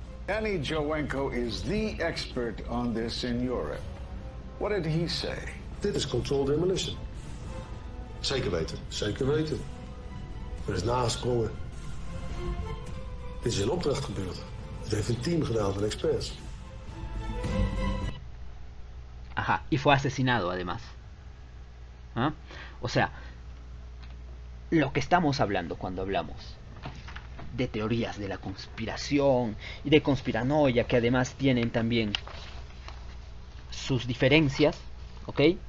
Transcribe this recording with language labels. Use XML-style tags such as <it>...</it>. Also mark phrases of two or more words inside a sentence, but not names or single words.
<en>Annie Jowenko is the expert on this in Europe. What did he say?</en> <nl>Dit is</nl> <en>controlled demolition.</en> <nl>Zeker weten. Zeker weten. Er is nagesprongen. Dit is in opdracht gebeurd. Het heeft een team gedaan van experts.</nl> <es>Ajá, y fue asesinado además. ¿Ah? O sea, lo que estamos hablando cuando hablamos de teorías de la conspiración y de conspiranoia, que además tienen también sus diferencias, ¿ok?</es>